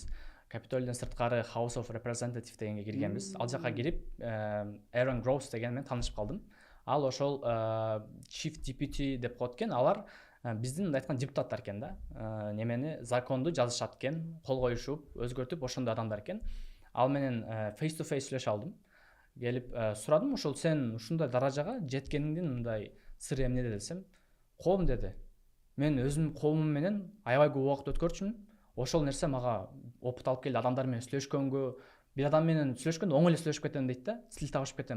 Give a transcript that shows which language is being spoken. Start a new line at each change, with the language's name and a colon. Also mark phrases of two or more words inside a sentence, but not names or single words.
Kyrgyz: Капитолийден сырткары
English: House of Representative
Kyrgyz: дегенге киргенбиз. Ал жака кирип, Aaron Groves деген менен таанышып калдым. Ал ошол
English: Chief Deputy
Kyrgyz: деп коет экен. Алар биздин мындай айткан депутаттар экен да. Немени законду жазышат экен, кол коюшуп, өзгөртүп ошондой адамдар экен. Ал менен
English: face to face
Kyrgyz: сүйлөшө алдым. Келип сурадым, ошол сен ушундай даражага жеткениңдин мындай сыры эмнеде десем, коом деди. Мен өзүмдүн коомум менен аябай көп убакыт өткөрчүмүн. Ошол нерсе мага опыт алып келди, адамдар менен сүйлөшкөнгө, бир адам менен сүйлөшкөндө оңой эле сүйлөшүп кетем дейт да, тил табышып кетем.